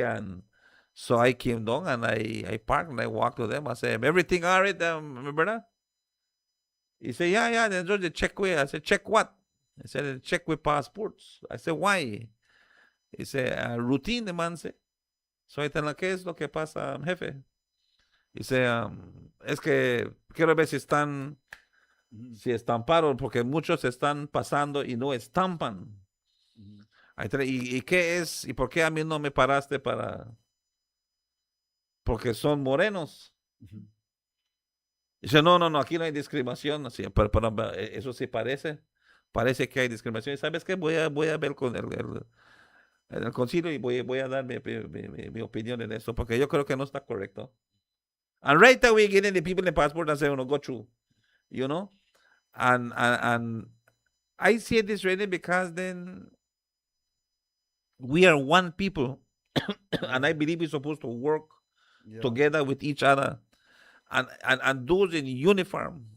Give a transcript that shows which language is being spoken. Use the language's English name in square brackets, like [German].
[English] And so I came down and I parked and I walked to them. I said, everything all right, my brother? He said, yeah. Then just the check way. I said, check what? He said, check with passports. I said, why? He said, routine, the man said. So I tell him, [Spanish] ¿qué es lo que pasa, jefe? Dice, es que quiero ver si están parados, porque muchos están pasando y no estampan. ¿Y qué es? ¿Y por qué a mí no me paraste porque son morenos? Dice, no, aquí no hay discriminación. Así, pero eso sí parece que hay discriminación. ¿Sabes qué? Voy a ver con el concilio y voy a dar mi opinión en eso, porque yo creo que no está correcto. [English] And right away, getting the people in the passport and say, go through, And I say this really because then we are one people, and I believe we're supposed to work together with each other, and those in uniform.